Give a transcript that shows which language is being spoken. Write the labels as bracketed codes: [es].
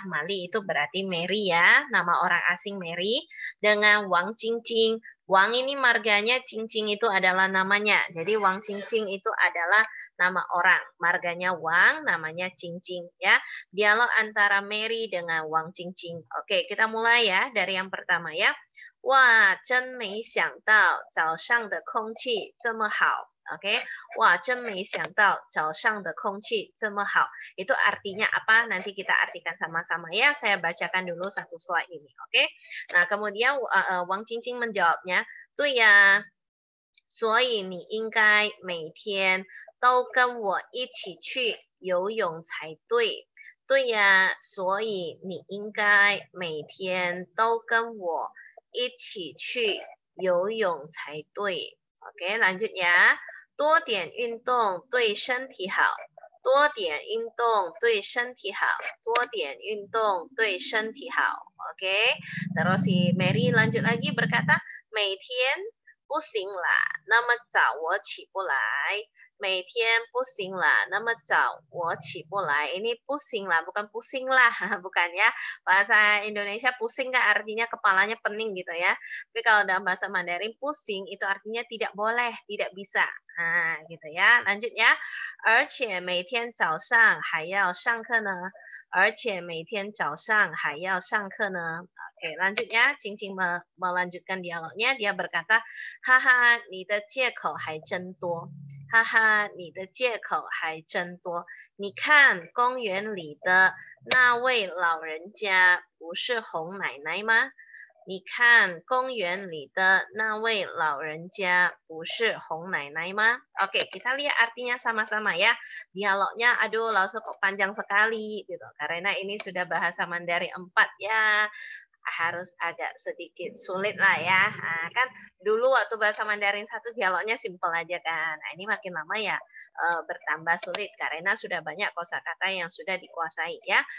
[id] Mali itu berarti Mary ya, nama orang asing Mary dengan Wang Qingqing. Wang ini marganya, Qingqing itu adalah namanya. Jadi Wang Qingqing itu adalah nama orang. Marganya Wang, namanya Qingqing ya. Dialog antara Mary dengan Wang Qingqing. Oke, kita mulai ya dari yang pertama ya. [zh] Wah, 真没想到早上的空气这么好。 Oke, wah, 真没想到早上的空气这么好. [id] Itu artinya apa? Nanti kita artikan sama-sama ya. Saya bacakan dulu satu slide ini, oke? Nah, kemudian Wang Qingqing menjawabnya, [zh] 对呀，所以你应该每天都跟我一起去游泳才对。对呀，所以你应该每天都跟我一起去游泳才对。 [id] Oke, lanjut ya. [zh] 多点运动对身体好，多点运动对身体好，多点运动对身体好。 [id] Oke, terus si Mary lanjut lagi berkata, [zh] 每天不行啦，那么早我起不来。每天不行啦，那么早我起不来。 [id] Ini pusing lah, bukan pusing lah, bukan ya. Bahasa Indonesia pusing kan artinya kepalanya pening gitu ya. Tapi kalau dalam bahasa Mandarin pusing itu artinya tidak boleh, tidak bisa. Nah, gitu ya. Lanjut ya. [zh] 而且每天早上还要上课呢。而且每天早上还要上课呢。 [id] Oke, lanjut ya. Cincin melanjutkan dialognya. Dia berkata, haha, [zh] 你的借口还真多。哈哈，你的借口还真多。你看公园里的那位老人家不是红奶奶吗？你看公园里的那位老人家不是红奶奶吗？ [id] Oke, kita lihat artinya sama-sama ya. Dialognya, aduh, langsung kok panjang sekali gitu. Karena ini sudah bahasa Mandarin 4 ya. Harus agak sedikit sulit lah ya. Nah, kan dulu waktu bahasa Mandarin satu dialognya simpel aja kan. Nah, ini makin lama ya bertambah sulit karena sudah banyak kosakata yang sudah dikuasai ya.